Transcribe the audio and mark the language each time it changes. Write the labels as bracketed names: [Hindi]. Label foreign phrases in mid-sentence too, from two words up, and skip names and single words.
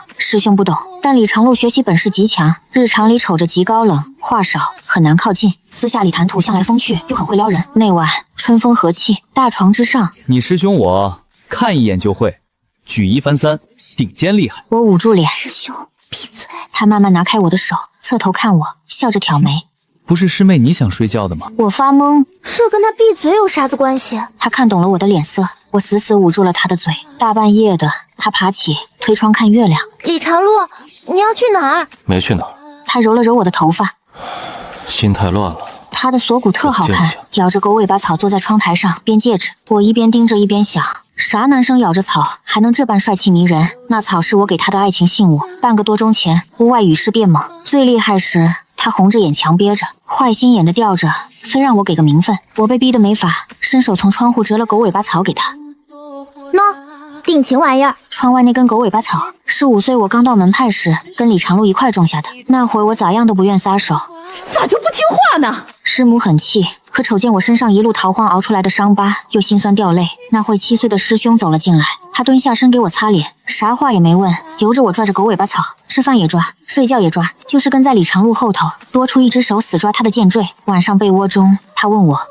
[Chinese] 師兄不懂，但李長路學習本事極強，日常裡瞅着極高冷，話少，很難靠近。私下裡談吐向來風趣，又很會撩人。那晚春風和氣，大床之上，你師兄我看一眼就會，舉一反三，頂尖厲害。我捂住臉，師兄閉嘴。他慢慢拿開我的手，側頭看我，笑着挑眉。不是師妹你想睡覺的嗎？我發懵，這跟他閉嘴有啥子關係？他看懂了我的臉色，我死死捂住了他的嘴。大半夜的，他爬起推窗看月亮。李长路，你要去哪兒？没去哪兒。他揉了揉我的頭髮，心太亂了。他的锁骨特好看，咬着狗尾巴草坐在窗台上编戒指。我一邊盯着一邊想，啥男生咬着草还能這般帥氣迷人？那草是我給他的愛情信物。半個多鐘前，屋外雨勢變猛，最厲害時他紅着眼強憋着，壞心眼的吊着，非讓我給個名分。我被逼得沒法，伸手從窗戶折了狗尾巴草給他。喏，定情玩意兒。窗外那根狗尾巴草是5歲我剛到門派時跟李長路一塊種下的。那會我咋樣都不願撒手，咋就不聽話呢？師母很氣，可瞅見我身上一路逃荒熬出來的傷疤，又心酸掉淚。那會7歲的師兄走了進來，他蹲下身給我擦臉，啥話也沒問，由着我拽着狗尾巴草，吃飯也抓，睡覺也抓，就是跟在李長路後頭，多出一隻手死抓他的劍墜。晚上被窩中，他問我：“